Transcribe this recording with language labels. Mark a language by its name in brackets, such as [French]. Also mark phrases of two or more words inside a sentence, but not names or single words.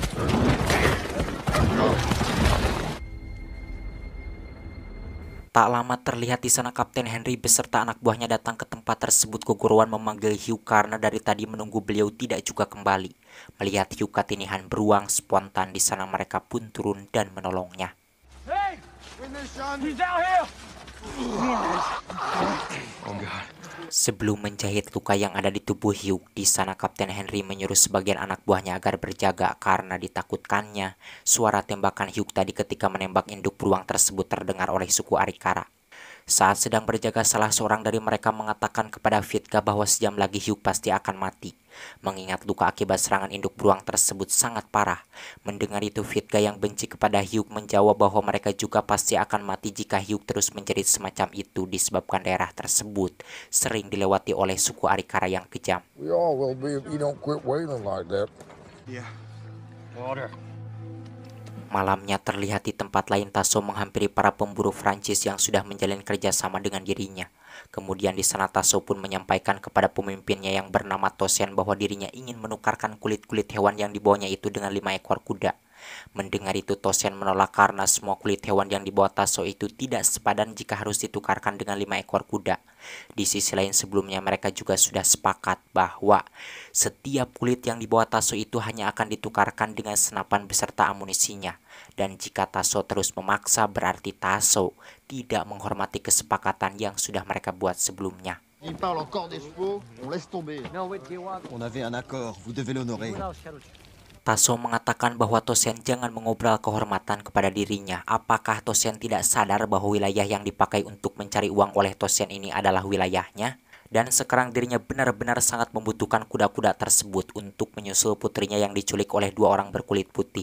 [Indonesian] Tak lama terlihat di sana Kapten Henry beserta anak buahnya datang ke tempat tersebut. Kegorowan memanggil Hugh karena dari tadi menunggu beliau tidak juga kembali. Melihat Hugh katinihan beruang, spontan di sana mereka pun turun dan menolongnya. [English] Hey! He's out here! Oh, God. [Indonesian] Sebelum menjahit luka yang ada di tubuh Hugh, di sana Kapten Henry menyuruh sebagian anak buahnya agar berjaga karena ditakutkannya suara tembakan Hugh tadi ketika menembak induk beruang tersebut terdengar oleh suku Arikara. Saat sedang berjaga, salah seorang dari mereka mengatakan kepada Vitka bahwa sejam lagi Hugh pasti akan mati. Mengingat luka akibat serangan induk beruang tersebut sangat parah. Mendengar itu Vitka yang benci kepada Hugh menjawab bahwa mereka juga pasti akan mati jika Hugh terus menjerit semacam itu disebabkan daerah tersebut sering dilewati oleh suku Arikara yang kejam. [English] We all will be if you don't quit wailing like that. Yeah. Water. [Indonesian] Malamnya terlihat di tempat lain Tasso menghampiri para pemburu Prancis yang sudah menjalin kerjasama dengan dirinya. Kemudian di sana Tasso pun menyampaikan kepada pemimpinnya yang bernama Tosen bahwa dirinya ingin menukarkan kulit-kulit hewan yang dibawanya itu dengan 5 ekor kuda. Mendengar itu Tosen menolak karena semua kulit hewan yang dibawa Tasso itu tidak sepadan jika harus ditukarkan dengan 5 ekor kuda. Di sisi lain sebelumnya mereka juga sudah sepakat bahwa setiap kulit yang dibawa Tasso itu hanya akan ditukarkan dengan senapan beserta amunisinya. Dan jika Tasso terus memaksa berarti Tasso tidak menghormati kesepakatan yang sudah mereka buat sebelumnya. [French] Il parle encore des chevaux, on laisse tomber. On avait un accord, vous devez l'honorer. [Indonesian] Tasso mengatakan bahwa Tosen jangan mengobrol kehormatan kepada dirinya. Apakah Tosen tidak sadar bahwa wilayah yang dipakai untuk mencari uang oleh Tosen ini adalah wilayahnya? Dan sekarang dirinya benar-benar sangat membutuhkan kuda-kuda tersebut untuk menyusul putrinya yang diculik oleh dua orang berkulit putih.